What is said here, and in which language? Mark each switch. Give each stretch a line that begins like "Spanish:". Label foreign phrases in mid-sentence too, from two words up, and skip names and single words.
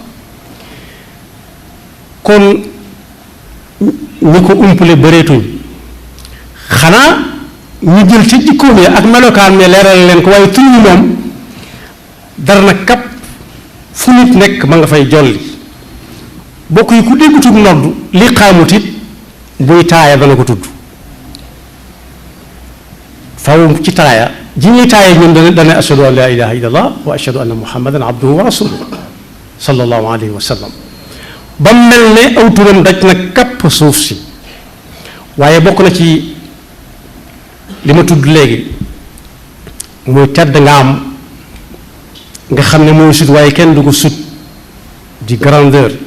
Wolof: kon ñi ko umpale bëreetuñ xanaa ñu jël ci jikkoom yi ak melokaan ne leeral leen ko waaye tur yi moom dara na kap fu nit nekk ma nga fay jolli bokk yi ku déggutug nodd li xaamut it buy taaya dana ko tudd faw ci taaya ji ñuy taaya ñun dana
Arabic: أشهد أن لا إله إلا الله وأشهد أن محمدا عبده ورسوله صلى الله عليه وسلم
Wolof: ba mel ne aw turam daj na kapp suuf si waaye bokk na ci li ma tudd léegi muy tedd nga am nga xam ne mooy sut waaye kenn du ko sut di grandeur